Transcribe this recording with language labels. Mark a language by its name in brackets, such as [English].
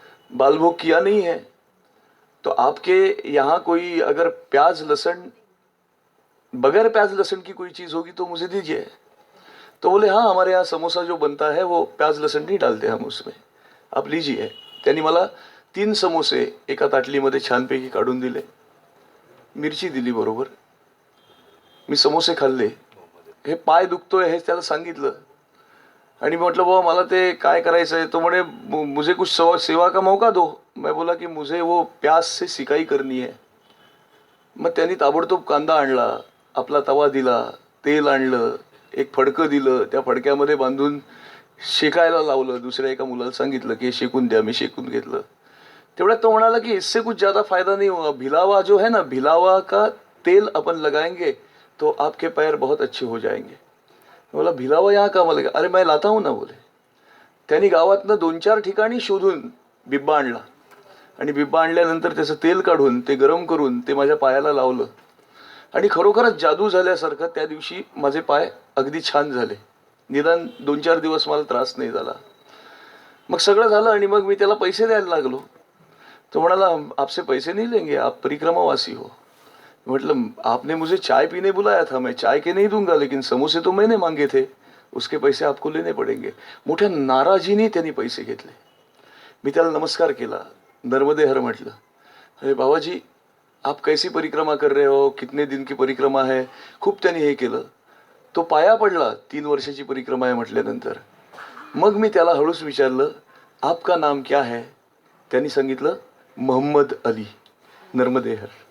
[Hindi] बालभोग किया नहीं है तो आपके यहाँ कोई अगर प्याज लहसुन, बगैर प्याज लहसुन की कोई चीज़ होगी तो मुझे दीजिए. तो बोले हाँ, हमारे यहाँ समोसा जो बनता है वो प्याज लहसुन नहीं डालते हम उसमें, आप लीजिए. [Marathi] त्यांनी मला 3 समोसे एका ताटलीमध्ये छानपैकी काढून दिले. मिरची दिली बरोबर. मी समोसे खाल्ले. हे पाय दुखतोय हे त्याला सांगितलं आणि म्हटलं बाबा मला ते काय करायचं आहे. तो म्हणे [Hindi] मुझे कुछ सेवा का मौका दो. मैं बोला की मुझे वो प्याज से सिकाई करनी है. [Marathi] मग त्यांनी ताबडतोब कांदा आणला, आपला तवा दिला, तेल आणलं, एक फडकं दिलं, त्या फडक्यामध्ये बांधून शेकायला लावलं. दुसऱ्या एका मुलाला सांगितलं की शेकून द्या. मी शेकून घेतलं. तेवढ्यात तो म्हणाला की [Hindi] इससे कुछ ज़्यादा फायदा नहीं होगा. भिलावा जो है ना, भिलावा का तेल अपन लगाएंगे तो आपके पैर बहुत अच्छे हो जाएंगे. बोला भिलावा यहाँ का मला. अरे मैं लाता हूँ ना बोले. [Marathi] त्यांनी गावातनं 2-4 ठिकाणी शोधून बिब्बा आणला आणि बिब्बा आणल्यानंतर त्याचं तेल काढून ते गरम करून ते माझ्या पायाला लावलं आणि खरोखरच जादू झाल्यासारखं त्या दिवशी माझे पाय अगदी छान झाले. निदान 2-4 दिवस मला त्रास नाही झाला. मग सगळं झालं आणि मग मी त्याला पैसे द्यायला लागलो. तो म्हणाला [Hindi] आपसे पैसे नहीं लेंगे, आप परिक्रमावासी हो. मतलब आपने मुझे चाय पीने बुलाया था, मैं चाय के नहीं दूंगा, लेकिन समोसे तो मैंने मांगे थे, उसके पैसे आपको लेने पड़ेंगे. [Marathi] मोठ्या नाराजीने त्यांनी पैसे घेतले. मी त्याला नमस्कार केला, नर्मदे हर म्हटलं. [Hindi] अरे बाबाजी आप कैसी परिक्रमा कर रहे हो, कितने दिन की परिक्रमा है. [Marathi] खूप त्यांनी हे केलं. तो पाया पडला. 3 वर्षाची परिक्रमा आहे म्हटल्यानंतर. मग मी त्याला हळूच विचारलं [Hindi] आपका नाम क्या है. [Marathi] त्यांनी सांगितलं मोहम्मद अली. नर्मदे हर.